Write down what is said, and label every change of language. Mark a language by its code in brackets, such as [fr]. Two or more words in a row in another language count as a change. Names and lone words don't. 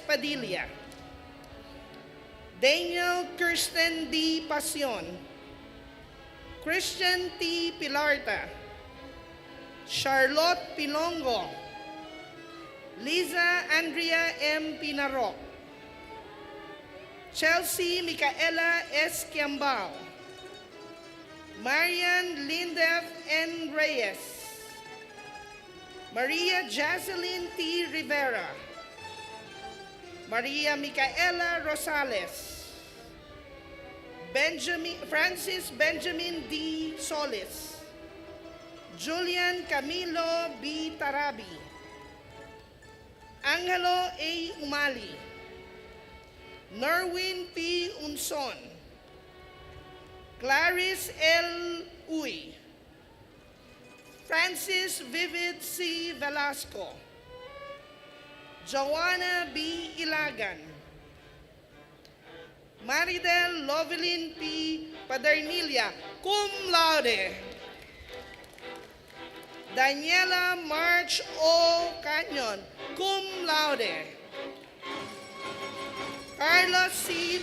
[en] Padilla, Daniel Kirsten D. Pasion, Christian T. Pilarta, Charlotte Pilongo, Liza Andrea M. Pinarok, Chelsea Micaela S. Kiambao, Marian Lindef N. Reyes, Maria Jocelyn T. Rivera, Maria Micaela Rosales, Francis Benjamin D. Solis, Julian Camilo B. Tarabi, Angelo A. Umali, Norwin P. Unson, Clarice L. Uy, Francis Vivid C. Velasco, Joanna B. Ilagan, Maridel Lovelyn P. Padernilla, cum laude. Daniela March O. Canyon, cum laude. Carlos C.